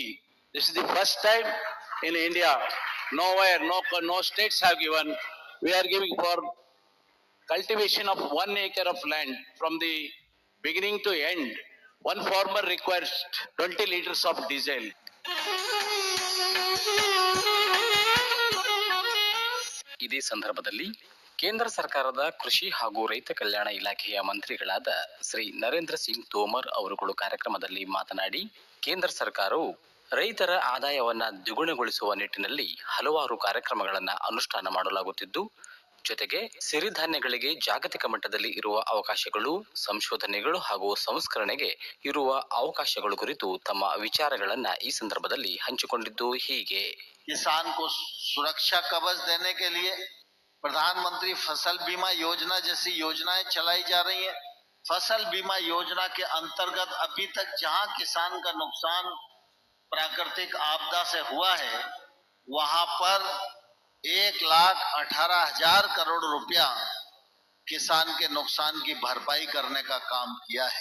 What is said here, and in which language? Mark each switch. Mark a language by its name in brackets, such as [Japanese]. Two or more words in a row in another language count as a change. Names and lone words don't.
[English] This is the first time in India. Nowhere, no states have given. We are giving for cultivation of 1 acre of land from the beginning to end. One farmer requires 20 liters of diesel. [Kannada] ಇದೇ ಸಂದರ್ಭದಲ್ಲಿ ಕೇಂದ್ರ ಸರ್ಕಾರದ ಕೃಷಿ ಹಾಗೂ ರೈತ ಕಲ್ಯಾಣ ಇಲಾಖೆಯ ಮಂತ್ರಿಗಳಾದ ಶ್ರೀ ನರೇಂದ್ರ ಸಿಂಗ್ ತೋಮರ್ ಅವರುಗಳು ಕಾರ್ಯಕ್ರಮದಲ್ಲಿ ಮಾತನಾಡಿ, ಕೇಂದ್ರ ಸರ್ಕಾರವು ರೈತರ ಆದಾಯವನ್ನ ದ್ವಿಗುಣಗೊಳಿಸುವ ನಿಟ್ಟಿನಲ್ಲಿ ಹಲವಾರು ಕಾರ್ಯಕ್ರಮಗಳನ್ನು ಅನುಷ್ಠಾನ ಮಾಡಲಾಗುತ್ತಿದ್ದು, ಜೊತೆಗೆ ಸಿರಿಧಾನ್ಯಗಳಿಗೆ ಜಾಗತಿಕ ಮಟ್ಟದಲ್ಲಿ ಇರುವ ಅವಕಾಶಗಳು, ಸಂಶೋಧನೆಗಳು ಹಾಗೂ ಸಂಸ್ಕರಣೆಗೆ ಇರುವ ಅವಕಾಶಗಳು ಕುರಿತು ತಮ್ಮ ವಿಚಾರಗಳನ್ನ ಈ ಸಂದರ್ಭದಲ್ಲಿ ಹಂಚಿಕೊಂಡಿದ್ದು ಹೀಗೆ. [Hindi] किसान को सुरक्षा कवच देने के लिए प्रधानमंत्री फसल बीमा योजना जैसी योजनाएं चलाई जा रही हैं। फसल बीमा योजना के अंतर्गत अभी तक जहां किसान का नुकसान प्राकृतिक आपदा से हुआ है, वहां पर 1,18,000 करोड़ रुपया किसान के नुकसान की भरपाई करने का काम किया है।